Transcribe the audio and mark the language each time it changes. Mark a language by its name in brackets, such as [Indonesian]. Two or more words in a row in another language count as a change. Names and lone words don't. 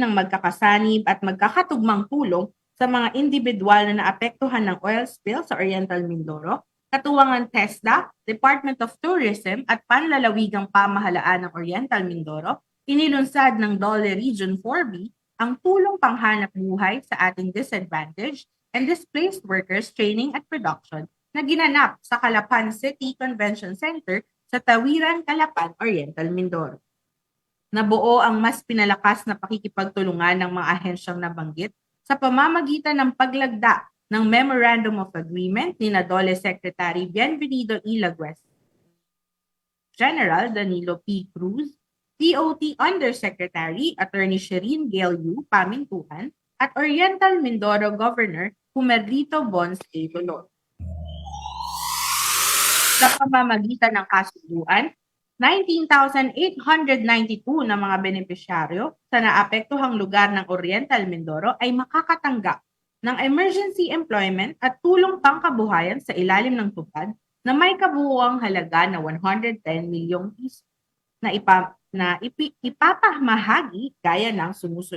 [Filipino] ang magkakasanib at magkakatugmang tulong sa mga individual na naapektuhan ng oil spill sa Oriental Mindoro, katuwangan TESDA, Department of Tourism at Panlalawigang Pamahalaan ng Oriental Mindoro, inilunsad ng DOLE Region 4B ang tulong panghanap buhay sa ating disadvantaged and displaced workers training at production na ginanap sa Calapan City Convention Center sa Tawiran, Calapan, Oriental Mindoro. Nabuo ang mas pinalakas na pakikipagtulungan ng mga ahensyang nabanggit sa pamamagitan ng paglagda ng Memorandum of Agreement ni DOLE Secretary Bienvenido E. Lagues, General Danilo P. Cruz, DOT Undersecretary Attorney Shireen Gayle Pamintuan, at Oriental Mindoro Governor Humerito Bons A. Dolor. Sa pamamagitan ng kasunduan, 19,892 na mga benepisyaryo sa naapektuhang lugar ng Oriental Mindoro ay makakatanggap ng [English] emergency employment [Filipino] at tulong pangkabuhayan sa ilalim ng tupad na may kabuuang halaga na 110 milyong piso na ipapamahagi gaya ng sumusunod.